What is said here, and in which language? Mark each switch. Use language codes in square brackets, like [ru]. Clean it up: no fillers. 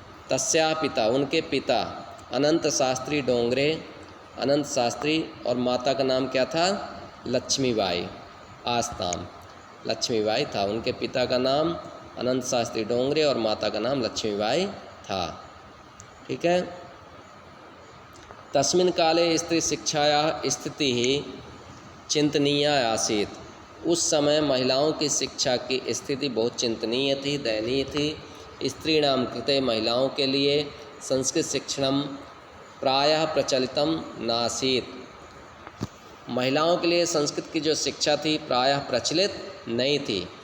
[sa] तस्याः पिता, [hi] उनके पिता अनंत शास्त्री डोंगरे, अनंत शास्त्री, और माता का नाम क्या था? लक्ष्मीबाई [sa] आस्ताम, [hi] लक्ष्मीबाई था। उनके पिता का नाम अनंत शास्त्री डोंगरे और माता का नाम लक्ष्मीबाई था, ठीक है। [sa] तस्मिन् काले स्त्री शिक्षायाः स्थितिः चिंतनीया आसीत्। [hi] उस समय महिलाओं की शिक्षा की स्थिति बहुत चिंतनीय थी, दयनीय थी। [sa] स्त्रीणां कृते, [hi] महिलाओं के लिए [sa] संस्कृत शिक्षणं प्रायः प्रचलितम नासीत्। [hi] महिलाओं के लिए संस्कृत की जो शिक्षा थी प्रायः प्रचलित नहीं थी।